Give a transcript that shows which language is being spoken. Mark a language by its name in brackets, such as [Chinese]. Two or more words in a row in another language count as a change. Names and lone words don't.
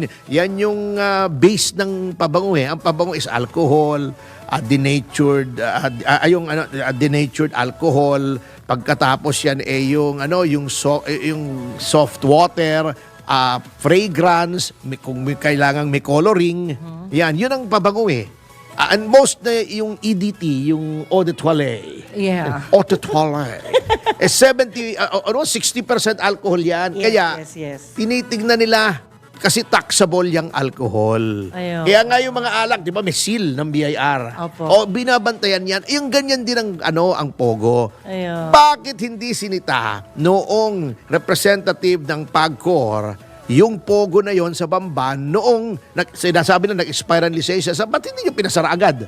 [Filipino] Yan yung base ng pabango eh. Ang pabango [English] is alcohol, denatured alcohol. [Filipino] Pagkatapos yan yung yung [English] soft water, [Filipino] fragrance, kung may kailangang may coloring. Yan, yun ang pabango eh. [English] And most [Filipino] na yung EDT, yung [French] eau de toilette. [Filipino] Yeah. [French] Eau de toilette. [Filipino] 60% alcohol yan. Kaya, Yes. tinitignan nila kasi taxable yung alcohol. Ayun. Kaya nga yung mga alak, di ba, may seal ng BIR. Opo. O binabantayan yan. Yung ganyan din ang pogo. Ayun. Bakit hindi sinita noong representative ng PAGCOR yung pogo na yon sa Bamban noong sinasabi na nag-expire ang lisensya, ba't hindi nyo pinasara agad?